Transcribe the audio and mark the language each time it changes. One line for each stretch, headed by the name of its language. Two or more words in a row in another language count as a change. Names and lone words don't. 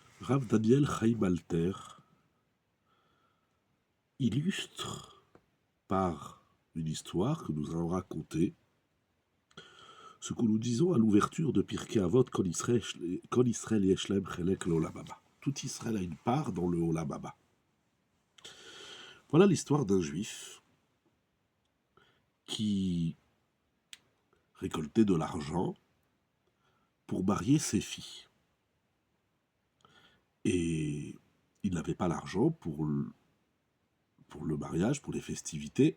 French: Rav Daniel Chaim Alter illustre par une histoire que nous allons raconter ce que nous disons à l'ouverture de Pirkei Avot
Hebrew: כל ישראל יש להם חלק לעולם הבא.
French: Tout Israël a une part dans le
Hebrew: עולם הבא.
French: Voilà l'histoire d'un juif qui récoltait de l'argent pour marier ses filles. Et il n'avait pas l'argent pour le mariage, pour les festivités.